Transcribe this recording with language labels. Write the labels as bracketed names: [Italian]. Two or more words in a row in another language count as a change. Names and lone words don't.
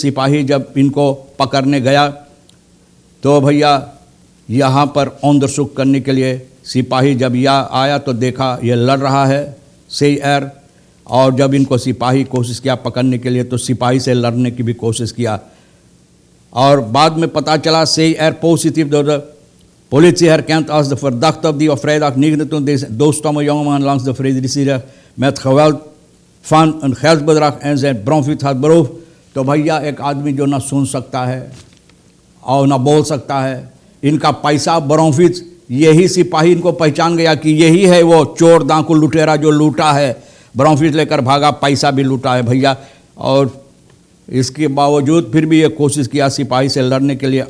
[Caribbean Hindustani] सिपाही जब इनको पकड़ने गया तो भैया यहाँ पर औंदरसुख करने के लिए सिपाही जब यह आया तो देखा ये लड़ रहा है CR, और जब इनको सिपाही कोशिश किया पकड़ने के लिए तो सिपाही से लड़ने की भी कोशिश किया। और बाद में पता चला [Dutch] CR positief door de politie herkend als de verdachte die op vrijdag 29 doodstomme jongeman langs de Friedrichsweg met geweld van een geldbedrag en zijn bronfiets had beroofd। [Caribbean Hindustani] तो भैया एक आदमी जो ना सुन सकता है और ना बोल सकता है, इनका पैसा बरोफिच, यही सिपाही इनको पहचान गया कि यही है वो चोर डाकू लुटेरा जो लूटा है, बरोफिच लेकर भागा, पैसा भी लूटा है भैया। और इसके बावजूद फिर भी ये कोशिश किया सिपाही से लड़ने के लिए।